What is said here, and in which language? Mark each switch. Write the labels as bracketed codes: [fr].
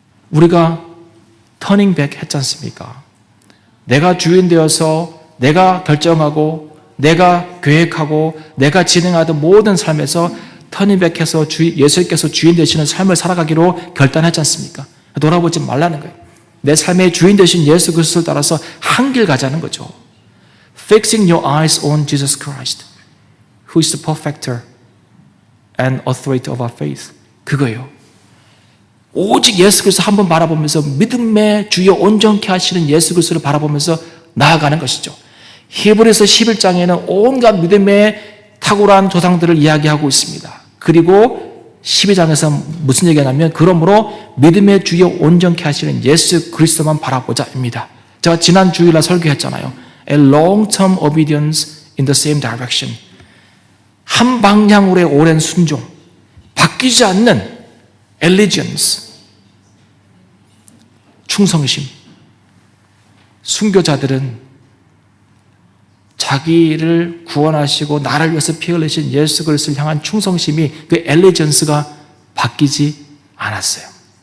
[ko] 우리가 터닝백 했지 않습니까? 내가 주인 되어서 내가 결정하고 내가 계획하고 내가 진행하던 모든 삶에서 터닝백해서 예수께서 주인 되시는 삶을 살아가기로 결단했지 않습니까? 돌아보지 말라는 거예요. 내 삶의 주인 되신 예수 그리스도를 따라서 한 길 가자는 거죠. [en] Fixing your eyes on Jesus Christ, who is the perfecter and authority of our faith. [ko] 그거예요. 오직 예수 그리스도 한 번 바라보면서 믿음의 주여 온전케 하시는 예수 그리스도를 바라보면서 나아가는 것이죠. 히브리서 11장에는 온갖 믿음의 탁월한 조상들을 이야기하고 있습니다. 그리고 12장에서 무슨 얘기가 나면 그러므로 믿음의 주여 온전케 하시는 예수 그리스도만 바라보자입니다. 제가 지난 주일날 설교했잖아요. [en] A long-term obedience in the same direction. [ko] 한 방향으로의 오랜 순종, 바뀌지 않는 allegiance, 충성심. 순교자들은 자기를 구원하시고 나를 위해서 피 흘리신 예수 그리스도를 향한 충성심이 그 엘리전스가 바뀌지 않았어요.